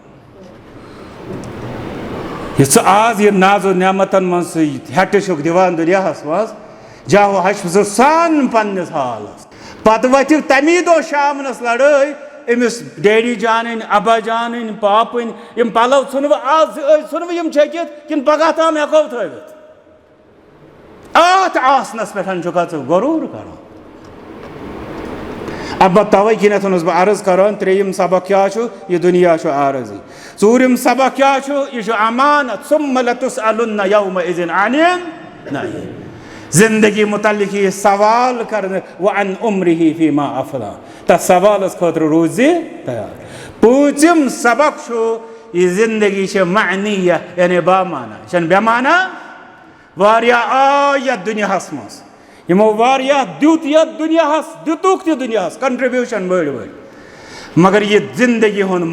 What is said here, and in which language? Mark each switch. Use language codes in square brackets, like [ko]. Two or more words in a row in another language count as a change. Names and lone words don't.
[ks] یہِ ژٕ آز یہِ نازو نعمتن منٛز ژٕ ہٮ۪ٹہٕ چھُکھ دِوان دُنیاہس منٛز جاہو ہشہِ ژٕ سان پننِس حالس پتہٕ وتھِ تمی دۄہ شامنس لڑٲے أمِس ڈیڈی جانٕنۍ ابا جانٕنۍ پاپٕنۍ یِم پلو ژھٕنوٕ آز ژھٕنوٕ یِم چھٔکِتھ کِنہٕ پگاہ تام ہٮ۪کو تھٲوِتھ اتھ آسنس پٮ۪ٹھ چھُکھا ژٕ غروٗر کران البتہ توے کِنٮ۪تھ اوسُس بہٕ عرض کران ترٛیٚیِم سبق کیٛاہ چھُ یہِ دُنیا چھُ عارضی ژوٗرِم سبق کیٛاہ چھُ یہِ چھُ امانت [ar] ثُمَّ لَتُسْأَلُنَّ یَوْمَئِذٍ عَنِ النَّعِیمِ [ks] زندگی متعلق یہِ سوال کرنہٕ [ar] وَعَنْ عُمرِهِ فِيمَا أَفْنَىٰ [ks] تتھ سوالس خٲطرٕ روٗزِ تیار پوٗنٛژِم سبق چھُ یہِ زندگی چھِ معنیہ یعنی بامانا یہِ چھنہٕ بے معنا واریاہ آے یتھ دُنیاہس منٛز یِمو واریاہ دیُت یتھ دُنیاہس دِتُکھ تہِ دُنیاہس کنٹربیوٗشن بٔڑۍ بٔڑۍ مگر یہِ زندگی ہُنٛد